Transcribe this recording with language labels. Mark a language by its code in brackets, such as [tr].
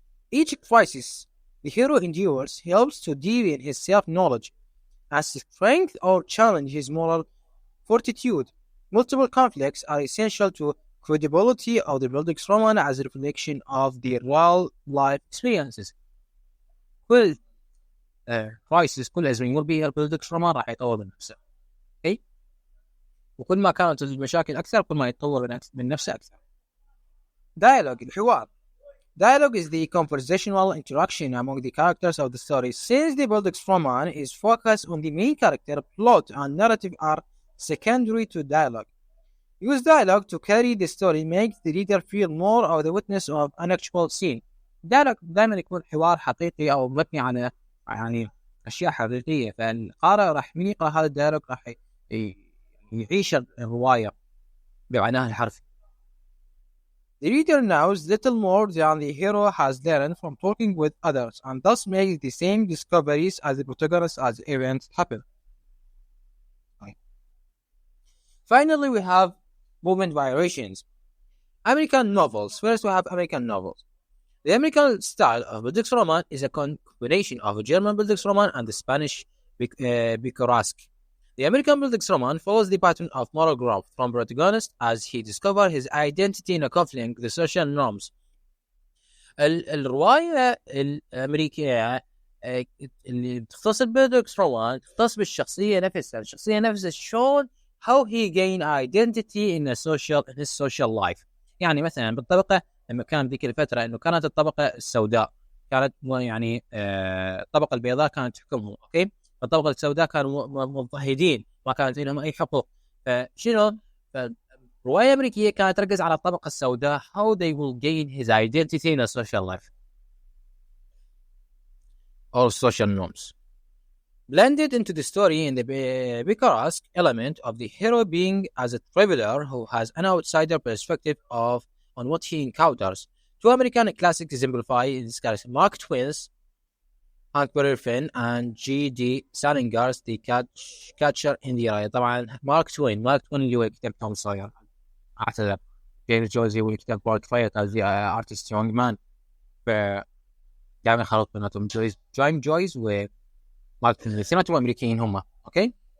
[en] Each crisis the hero endures helps to deepen his self-knowledge and strength or challenge his moral fortitude. Multiple conflicts are essential to credibility of the Bildungsroman as a reflection of the real life experiences. [ar] كل crisis كل أزمة يمر بها البيلدكسرومان راح يطور من نفسه. أوكي؟ وكل ما كانت المشاكل أكثر كل ما يتطور من نفسه أكثر. [en] Dialogue الحوار. Dialogue is the conversational interaction among the characters of the story. Since the Bildungsroman is focused on the main character, plot and narrative are secondary to dialogue. Use dialogue to carry the story makes the reader feel more of the witness of an actual scene. [ar] dialogue دائما يكون حوار حقيقي أو مبني على يعني أشياء حقيقية، فالقارئ راح من يقرأ هذا الديالوج راح يعيش الرواية بمعناها الحرفي. [en] The reader knows little more than the hero has learned from talking with others, and thus makes the same discoveries as the protagonist as events happen. Finally, we have movement variations. American novels. First, we have American novels. The American style of Bildungsroman is a combination of a German Bildungsroman and the Spanish picaresque. The American Bildungsroman follows the pattern of moral growth from protagonist as he discovers his identity in a conflict with the social norms. [ar] الرواية الأمريكية اللي تختص بالبلدكسرومان تختص بالشخصية نفسها، الشخصية نفسها شلون [en] how he gain identity in his social life. [ar] يعني مثلا بالطبقة لما كان ذيك الفترة انه كانت الطبقة السوداء كانت يعني الطبقة البيضاء كانت تحكمهم، اوكي، الطبقة السوداء كانوا مضطهدين ما كانت لهم اي حقوق. فشنو الرواية الأمريكية كانت تركز على الطبقة السوداء [en] how they will gain his identity in a social life or social norms. Blended into the story in the picaresque element of the hero being as a traveler who has an outsider perspective on what he encounters. Two American classics exemplify in this case Mark Twain's Huckleberry Finn and G.D. Salinger's The Catcher in the Rye. [ar] طبعا مارك توين اللي هو كتاب توم ساير، اعتذر، جيمس جويس هو كتاب بورتفايت از ارتست يونج مان، ف دائما خلط بيناتهم جويس و مارك توين الاثنين امريكيين هم، اوكي.